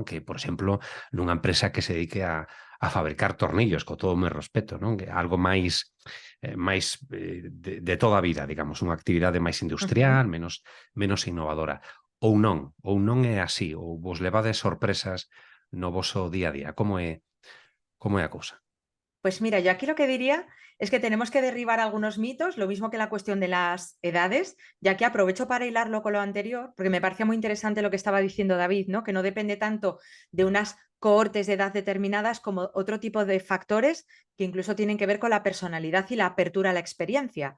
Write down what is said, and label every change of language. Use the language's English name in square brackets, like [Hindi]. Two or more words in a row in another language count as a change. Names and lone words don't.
[Galician] Que, por exemplo, nunha empresa que se dedique a fabricar tornillos, co todo o meu respeto, non? Que algo máis de toda a vida, digamos, unha actividade máis Ujú. industrial, menos innovadora. Ou non é así, ou vos levades sorpresas no voso día a día. Como é a cousa? [Spanish] Pues mira, yo aquí lo que diría es que tenemos que derribar algunos mitos, lo mismo que la cuestión de las edades, ya que aprovecho para hilarlo con lo anterior, porque me parecía muy interesante lo que estaba diciendo David, ¿no? Que no depende tanto de unas cohortes de edad determinadas como otro tipo de factores que incluso tienen que ver con la personalidad y la apertura a la experiencia.